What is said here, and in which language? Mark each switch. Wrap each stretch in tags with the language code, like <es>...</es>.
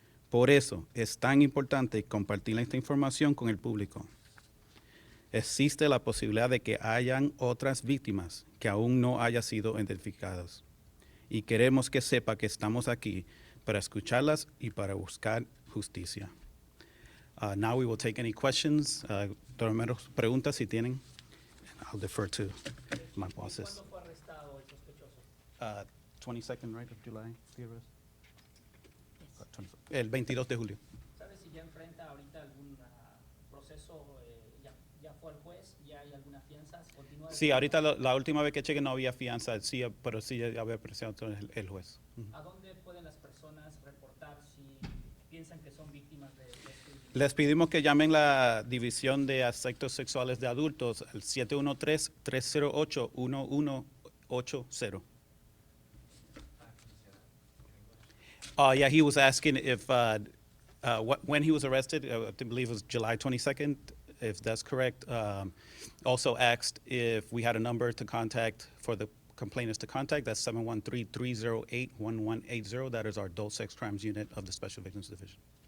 <es>Por eso es tan importante compartir esta información con el público. Existe la posibilidad de que hayan otras víctimas que aún no hayan sido identificadas. Y queremos que sepa que estamos aquí para escucharlas y para buscar justicia.</es> <en>Now we will take any questions.</en> <es>Romero, preguntas si tienen.</es> <en>I'll defer to my bosses.</en> <es>¿Cuándo fue arrestado el sospechoso?</es> <en>22nd, right, of July, the arrest?</en> <es>20 el 22 de julio. ¿Sabes si ya enfrenta ahorita algún proceso? Ya fue al juez? ¿Ya hay alguna fianza? ¿Continúa? Sí, ahorita la última vez que chequeé no había fianza, sí, pero sí ya había presentado el juez. ¿A dónde pueden las personas reportar si piensan que son víctimas de este? Les pedimos que llamen la División de Aspectos Sexuales de Adultos al 713-308-1180.</es> <en>Yeah, he was asking if, when he was arrested, I believe it was July 22nd, if that's correct. Also asked if we had a number to contact for the complainants to contact. That's 713-308-1180. That is our Adult Sex Crimes Unit of the Special Victims Division.</en>